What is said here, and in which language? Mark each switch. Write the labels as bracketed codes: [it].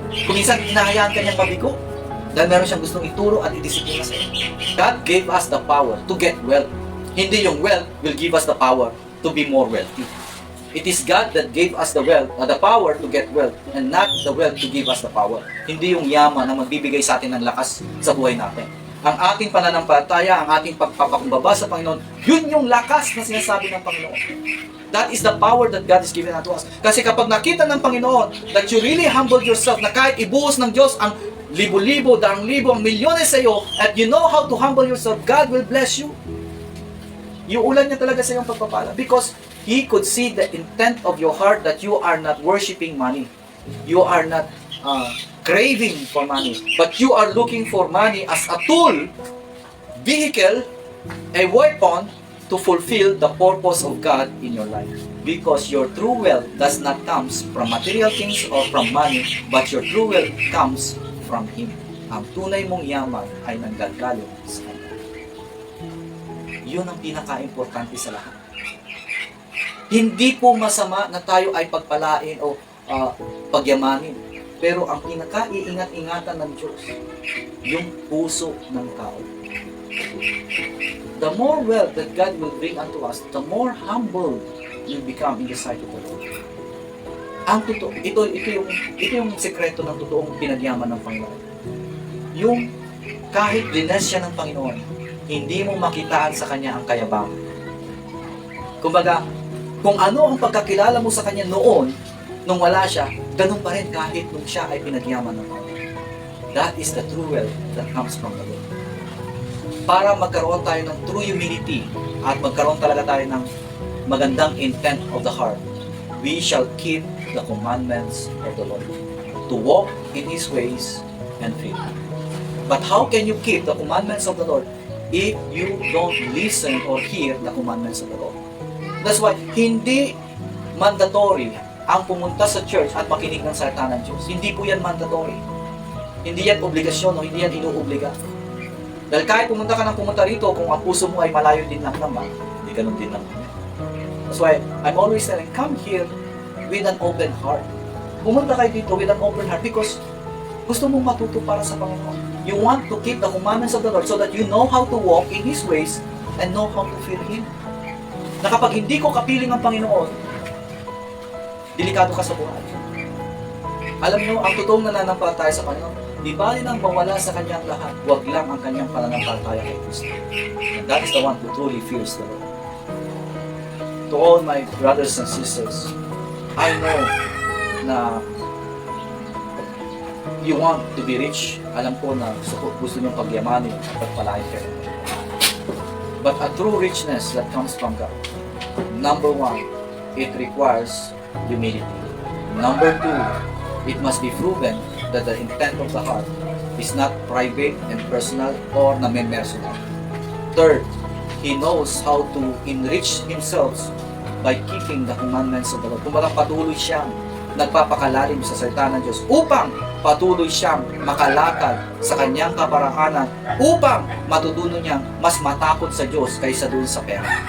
[tl] Kung minsan hinahayaan kanyang mabigo, dahil meron siyang gustong ituro at idisiplina sa'yo. [en] God gave us the power to get wealth. [tl] Hindi yung [en] wealth will give us the power to be more wealthy. It is God that gave us the wealth, the power to get wealth, and not the wealth to give us the power. [tl] Hindi yung yaman ang magbibigay sa atin ng lakas sa buhay natin. Ang ating pananampalataya, ang ating pagpapakumbaba sa Panginoon, yun yung lakas na sinasabi ng Panginoon. [en] That is the power that God is giving unto us. [tl] Kasi kapag nakita ng Panginoon [en] that you really humbled yourself, [tl] na kahit ibuhos ng Diyos ang libo-libo, daang-libo, ang milyones sa iyo, at [en] you know how to humble yourself, God will bless you. [tl] Iuulan niya talaga sa iyong pagpapala. [en] Because He could see the intent of your heart that you are not worshiping money. You are not craving for money. But you are looking for money as a tool, vehicle, a weapon to fulfill the purpose of God in your life. Because your true wealth does not come from material things or from money, but your true wealth comes from Him. [tl] Ang tunay mong yaman ay nanggagaling sa Kanya. Yun ang pinaka-importante sa lahat. Hindi po masama na tayo ay pagpalain o pagyamanin. Pero ang pinaka-iingat-ingatan ng Diyos, yung puso ng tao. [en] The more wealth that God will bring unto us, the more humble you become in the sight of the Lord. [tl] Ang totoo, ito yung sekreto ng totoong pinagyaman ng Panginoon. Yung kahit bless siya ng Panginoon, hindi mo makitaan sa Kanya ang kayabangan. Kumbaga, kung ano ang pagkakilala mo sa Kanya noon, nung wala siya, ganun pa rin kahit nung siya ay pinagyaman ng Panginoon. [en] That is the true wealth that comes from the Lord. [tl] Para magkaroon tayo ng [en] true humility [tl] at magkaroon talaga tayo ng magandang [en] intent of the heart, we shall keep the commandments of the Lord, to walk in His ways and fear Him. But how can you keep the commandments of the Lord if you don't listen or hear the commandments of the Lord? That's why [tl] hindi mandatory ang pumunta sa church at makinig ng salita ng Diyos. Hindi po yan mandatory. Hindi yan obligasyon o hindi yan inuobliga. Dahil kahit pumunta ka ng pumunta rito, kung ang puso mo ay malayo din lang naman, hindi ganun din lang. [en] That's why I'm always telling, come here with an open heart. [tl] Pumunta kayo dito [en] with an open heart because [tl] gusto mong matuto para sa Panginoon. [en] You want to keep the commandments of the Lord so that you know how to walk in His ways and know how to fear Him. [tl] Na kapag hindi ko kapiling ang Panginoon, delikado ka sa buhay. Alam nyo, ang totoong nananampalataya sa Panginoon, di bali nang mawala sa Kanyang lahat, wag lang ang Kanyang pananampalataya kay Kristo. [en] And that is the one who truly fears the Lord. To all my brothers and sisters, I know na you want to be rich. [tl] Alam ko na gusto nyo pagyamanin at pagpalain kayo. [en] But a true richness that comes from God, number one, it requires humility. Number two, it must be proven that the intent of the heart is not private and personal or name-personal. Third, he knows how to enrich himself by keeping the commandments of the Lord. [tl] Kumbaga patuloy siyang nagpapakalalim sa salita ng Diyos upang patuloy siyang makalakad sa kanyang kaparahanan upang matutunan niyang mas matakot sa Diyos kaysa doon sa pera.